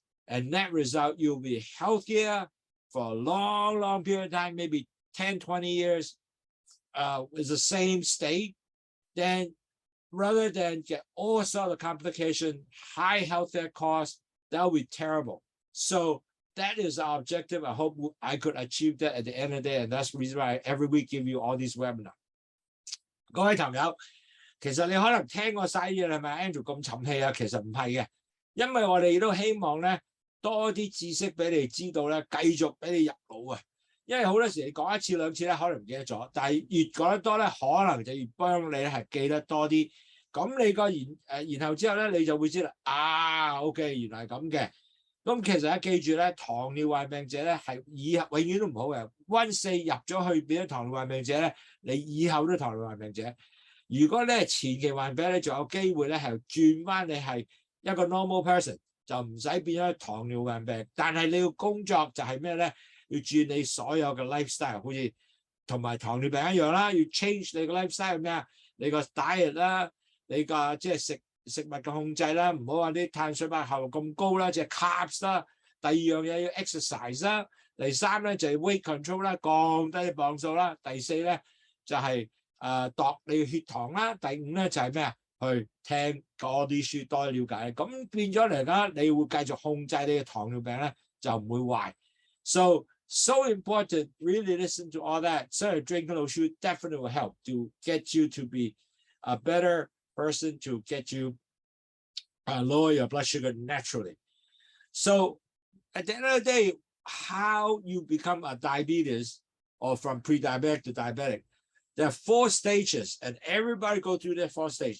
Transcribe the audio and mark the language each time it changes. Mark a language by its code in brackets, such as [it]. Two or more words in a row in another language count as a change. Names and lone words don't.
[en] And net result, you'll be healthier for a long period of time, maybe 10, 20 years with the same state. Then rather than get all sorts of complications, high healthcare costs, that would be terrible. So that is our objective. I hope I could achieve that at the end of the day. And that's the reason why I every week give you all these webinars. [yue] 各位朋友，其實你可能聽過晒嘢係咪 Andrew 咁沉氣啊？其實唔係嘅，因為我哋都希望咧多啲知識俾你知道咧，繼續俾你入腦啊！因為好多時你講一次兩次咧，可能唔記得咗，但係越講得多咧，可能就越幫你係記得多啲。咁你個然後之後咧，你就會知啦。OK， 原來係咁嘅。咁其實咧，記住咧，糖尿病病者咧係以後永遠都唔好嘅。once入咗去變咗糖尿病病者咧，你以後都糖尿病病者。如果咧前期患病咧，仲有機會咧係轉翻你係一個 [en] normal person， [yue] 就唔使變咗糖尿病病。但係你要工作就係咩咧？要轉你所有嘅 lifestyle， 好似同埋糖尿病一樣啦，要 change 你個 lifestyle 係咩啊？你個 diet 啦，你個即係食物嘅控制啦，唔好話啲碳水化合物咁高啦，即係 carbs 啦。第二樣嘢要 exercise 啦。第三咧就係 [en] weight control [yue] 啦，降低磅數啦。第四咧就係度你嘅血糖啦。第五咧就係咩啊？去聽多啲書，多啲了解。咁變咗嚟講，你會繼續控制你嘅糖尿病咧，就唔會壞。 [en] So important, really listen to all that. So drinking LOWSUTEA definitely will help to get you to be a better person, to get you lower your blood sugar naturally. So at the end of the day, how you become a diabetes or from pre-diabetic to diabetic, there are 4 stages, and everybody go through that 4 stages.